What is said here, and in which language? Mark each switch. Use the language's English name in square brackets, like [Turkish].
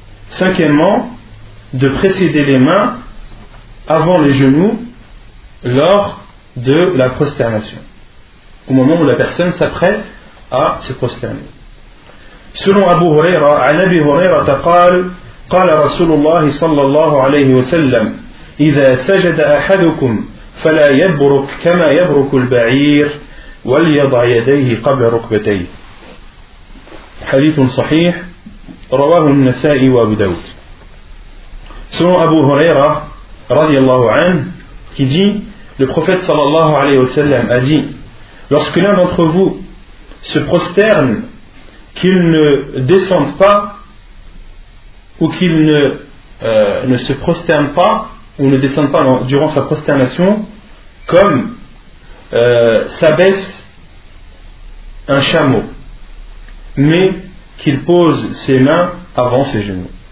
[French] Cinquièmement, de précéder les mains avant les genoux lors de la prosternation, au moment où la personne s'apprête à se prosterner. [Arabic] Selon Abu Huraira, عن أبي هريرة قال قال رسول الله صلى الله عليه وسلم إذا سجد أحدكم فلا يبرك كما يبرك البعير وليضع يديه قبل ركبتيه. حديث صحيح رواه النسائي وابو داود. سنو أبو هريرة رضي الله عنه [French] qui dit, le prophète صلى الله عليه وسلم a dit, lorsque l'un d'entre vous se prosterne, qu'il ne descende pas ou qu'il ne se prosterne pas ou ne descende pas durant sa prosternation, comme s'abaisse un chameau, mais qu'il pose ses mains avant ses genoux.